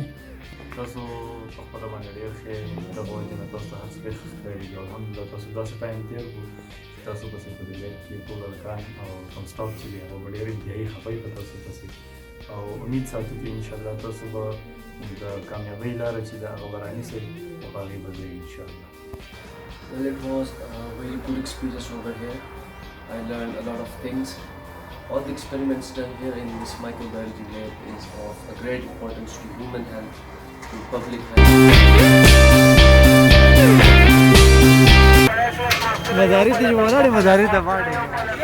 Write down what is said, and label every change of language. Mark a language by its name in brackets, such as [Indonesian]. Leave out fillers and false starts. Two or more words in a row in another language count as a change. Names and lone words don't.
[Pashto] تاسو په خپله باندې ډېر ښه دغه وجې نه تاسو ته هڅې ډېر ښه ښکاري دي او الحمدلله تاسو داسې ټایم تېر کړو چې تاسو پسې په دې لایف کې ټول هلکان او کوم سټاف چې دي هغه به ډېر انتهایي خفه وي په تاسو پسې او امید ساتو چې انشاءالله تاسو به د کامیابۍ لاره چې ده هغه به رانیسئ او په هغې به ځئ انشاءالله. [English] Well, it was a very good experience over here. I learned a lot of things. All the experiments done here in this microbiology lab is of a great importance to human health, to public health. مداري ته جوړه مداري ته باندې